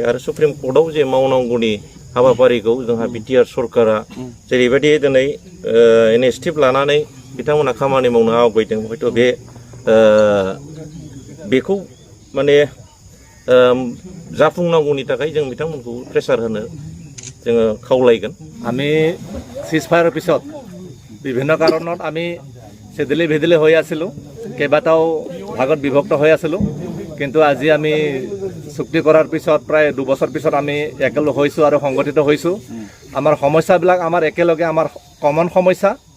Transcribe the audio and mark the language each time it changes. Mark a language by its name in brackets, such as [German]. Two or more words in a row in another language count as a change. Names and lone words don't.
[Bodo] आरो सुप्रिम कर्टआव जे मावनांगौनि हाबाफारिखौ जोंहा बिटिआर सरकारा जेरैबायदि दिनै इनिसिएटिभ लानानै बिथांमोना खामानि मावनो आवगायदों, हयथ' बेखौ माने जाफुंनांगौनि थाखाय जों बिथांमोनखौ प्रेसार होनो जोङो खावलायगोन। [Assamese] আমি সিজফায়াৰৰ পিছত বিভিন্ন কাৰণত আমি চেদিলি ভেদিলি হৈ আছিলোঁ, কেইবাটাও ভাগত বিভক্ত হৈ আছিলোঁ। কিন্তু আজি আমি চুক্তি কৰাৰ পিছত প্ৰায় 2 বছৰ পিছত আমি একেলগ হৈছোঁ আৰু সংগঠিত হৈছোঁ। আমাৰ সমস্যাবিলাক আমাৰ একেলগে, আমাৰ কমন সমস্যা।